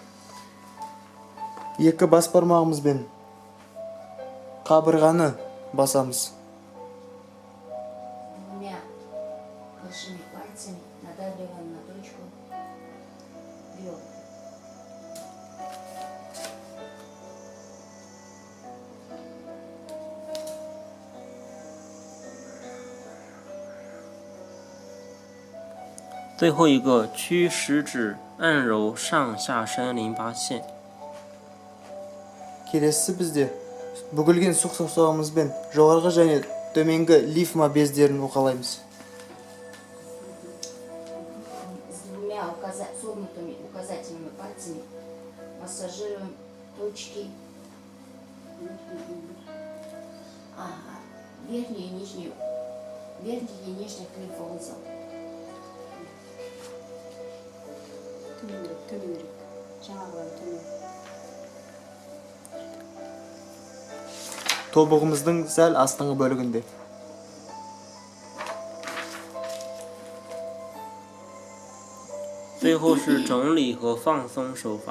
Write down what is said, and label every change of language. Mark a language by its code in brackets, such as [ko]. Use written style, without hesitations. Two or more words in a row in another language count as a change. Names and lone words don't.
[kk] Екі бас бармағымызбен қабырғаны басамыз. [ru] Двумя большими пальцами надавливаем на точку бедра. [zh] « 最后一个屈食指按揉上下身淋巴线， [kk] Келесі бізде бүгілген сұқ саусағымызбен жоғарғы және төменгі лимфа бездерін уқалаймыз. [ru] С двумя согнутыми указательными пальцами массажируем точки верхний и нижний лимфоузел. [kk] төменірек жаңағылар төмен. Тобығымыздың сәл астыңғы бөлігінде. [zh] 最后是整理和放松手法。